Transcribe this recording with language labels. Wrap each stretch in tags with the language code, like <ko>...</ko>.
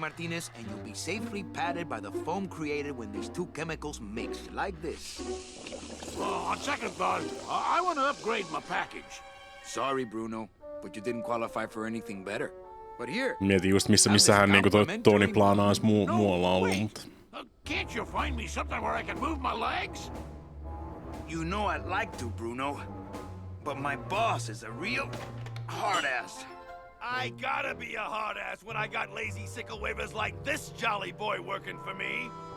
<en>Martinez, and you'll be safely padded by the foam created when these two chemicals mix, like this. On second thought, I want to upgrade my package. Sorry, Bruno, but you didn't qualify for anything better. But here,</en> <fi>Mietin just missähän niinku toi Tony Plana olisi muualla ollut,</fi> <en>wait.</en> <fi>mutta...</fi> <en>Can't you find me something where I can move my legs? you know I'd like to, Bruno, but my boss is a real hard-ass. I gotta be a hard ass when I got lazy sickle wavers like this jolly boy working for me.</en>